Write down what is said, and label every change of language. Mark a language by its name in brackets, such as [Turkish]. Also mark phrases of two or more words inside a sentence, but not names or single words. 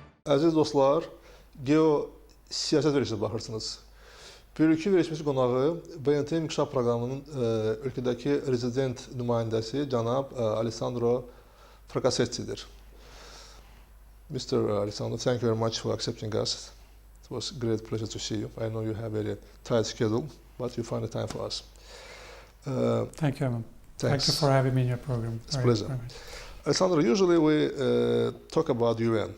[Azerbaijani] Əziz dostlar, GEOSIYASET verişinə baxırsınız. Bir-iki verişimiz qonağı BMT İnkisaf proqramının ölkədəki Rezident Nümayəndəsi cənab Alessandro FRAKASSETTI'dir. [English] Mr. Alessandro, thank you very much for accepting us. It was a great pleasure to see you. I know you have a very tight schedule, but you find the time for us. Thank you, Emil. Thank you for having me in your program. It's a pleasure. Alessandro, usually we talk about UN.